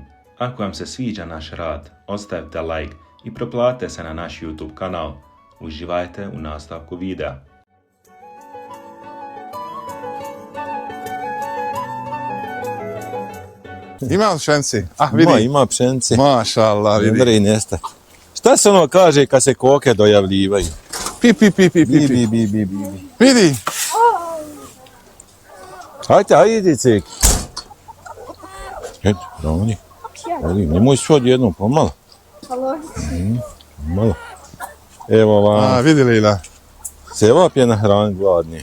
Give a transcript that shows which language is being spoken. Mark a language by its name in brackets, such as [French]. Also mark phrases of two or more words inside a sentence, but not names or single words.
[Bosnian] Ako vam se sviđa naš rad, ostavite like i preplatite se na naš YouTube kanal. Uživajte u nastavku videa. Ima li pšenci? Ah, vidi. Ima pšenice. [Arabic] ما شاء الله, [Bosnian] vidi. Vidi. Nesta. Šta se ono kaže kad se koke dojavljivaju? Pi, pi, pi, pi, pi, pi. Vidi. Ajde, cek. Eto, ravni. Nemoj sve odjednom, pomalo. Malo. Evo vam. Vidi Lila. Se vapje na hrani gladni.